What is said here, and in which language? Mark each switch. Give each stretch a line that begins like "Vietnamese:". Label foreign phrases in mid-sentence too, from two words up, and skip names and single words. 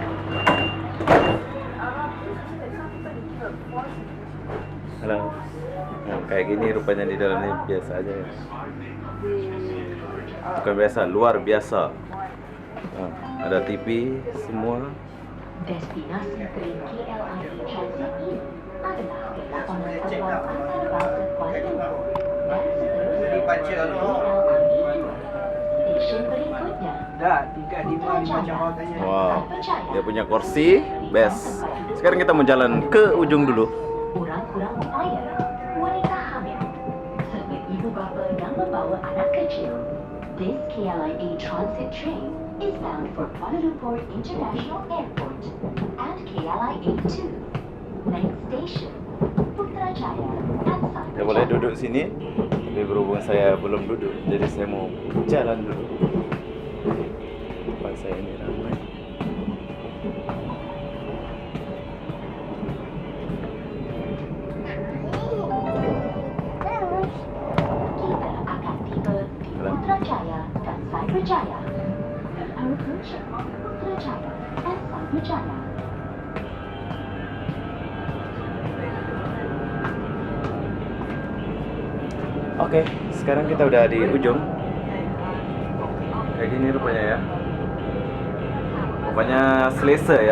Indonesian: Halo. Nah, kayak gini rupanya di dalamnya biasa aja ya. Bukan biasa, luar biasa. Nah, ada TV semua.
Malay: Destinasi train KLIA Transit ini adalah ke lapangan terbang antarabangsa Kuala Lumpur dan seterusnya ke KLIA 2. Stesen berikutnya Putrajaya,
Indonesian: Wow, dia punya kursi, best. Sekarang kita mau jalan ke ujung dulu.
Malay: Kurang-kurang upaya, wanita hamil, serta ibu bapa yang membawa anak kecil.
English: This KLIA transit train is bound for Kuala Lumpur International Airport and KLIA 2. Next station, Putrajaya and
Indonesian: Saya boleh
English: Cyberjaya.
Indonesian: duduk sini, tapi berhubung saya belum duduk, jadi saya mau jalan dulu. Tempat saya ini ramai.
Malay: Kita akan tiba di Putrajaya dan Cyberjaya.
English: Approaching Putrajaya and Cyberjaya.
Indonesian: Oke, sekarang kita udah di ujung. Kayak gini rupanya ya. Rupanya selesa ya.